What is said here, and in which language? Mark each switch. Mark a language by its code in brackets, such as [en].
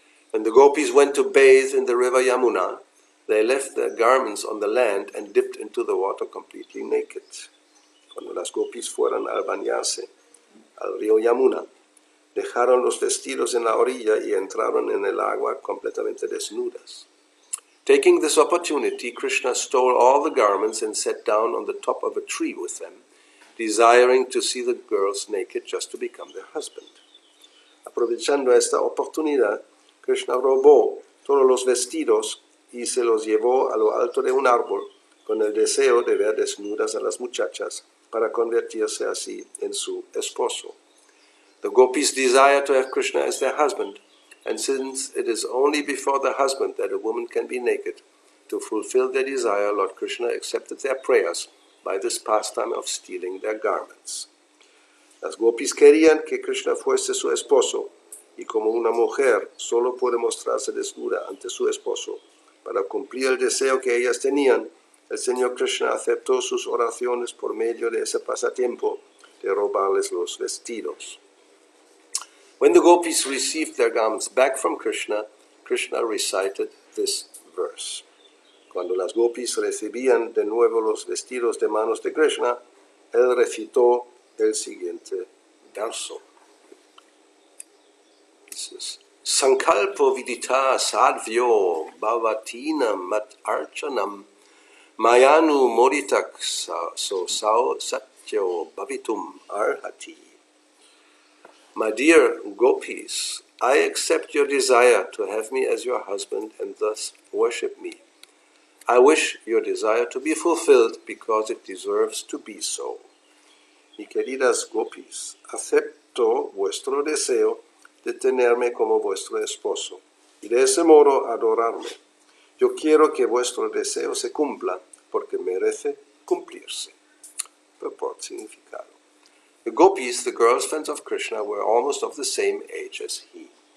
[en] When the gopis went to bathe in the river Yamuna, they left their garments on the land and dipped into the water completely naked. [es] Cuando las gopis fueron a bañarse al río Yamuna, dejaron los vestidos en la orilla y entraron en el agua completamente desnudas. [en] Taking this opportunity, Krishna stole all the garments and sat down on the top of a tree with them, desiring to see the girls naked just to become their husband. [es] Aprovechando esta oportunidad, Krishna robó todos los vestidos y se los llevó a lo alto de un árbol con el deseo de ver desnudas a las muchachas para convertirse así en su esposo. [en] The gopis desire to have Krishna as their husband, and since it is only before the husband that a woman can be naked, to fulfill their desire, Lord Krishna accepted their prayers by this pastime of stealing their garments. [es] Las gopis querían que Krishna fuese su esposo, y como una mujer solo puede mostrarse desnuda ante su esposo, para cumplir el deseo que ellas tenían, el Señor Krishna aceptó sus oraciones por medio de ese pasatiempo de robarles los vestidos. [en] When the gopis received their garments back from Krishna, Krishna recited this verse. [es] Cuando las gopis recibían de nuevo los vestidos de manos de Krishna, él recitó el siguiente verso. [en] This is [sa] Sankalpo vidita sadvyo bhavatina mat archanam mayanu moditak so sao satyo bhavitum arhati. [en] My dear gopis, I accept your desire to have me as your husband and thus worship me. I wish your desire to be fulfilled because it deserves to be so. [es] Mi queridas gopis, acepto vuestro deseo de tenerme como vuestro esposo y de ese modo adorarme. Yo quiero que vuestro deseo se cumpla porque merece cumplirse. [en] Purport, [es] significado. [en] The gopis, the girls friends of Krishna, were almost of the same age as he.